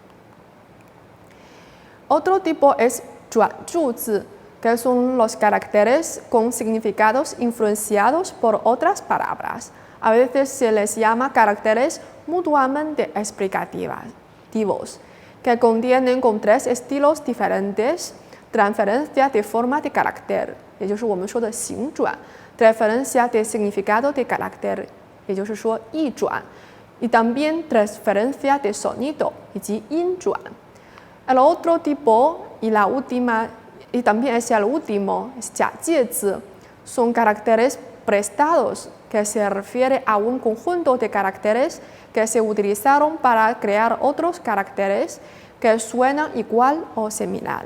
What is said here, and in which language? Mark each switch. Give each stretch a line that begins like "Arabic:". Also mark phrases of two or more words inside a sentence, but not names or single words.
Spanish: Otro tipo es Zhuanzhuzi, que son los caracteres con significados influenciados por otras palabras. A veces se les llama caracteres mutuamente explicativos, que contienen con tres estilos diferentes: transferencia de forma de carácter,
Chinese: 也就是我们说的形转
Spanish: transferencia de significado de carácter,
Chinese: 也就是说意转
Spanish: y también transferencia de sonido,
Chinese: 以及音转
Spanish: El otro tipo y también es el último, es 假介字 son caracteres prestados, que se refiere a un conjunto de caracteres que se utilizaron para crear otros caracteres que suenan igual o similar.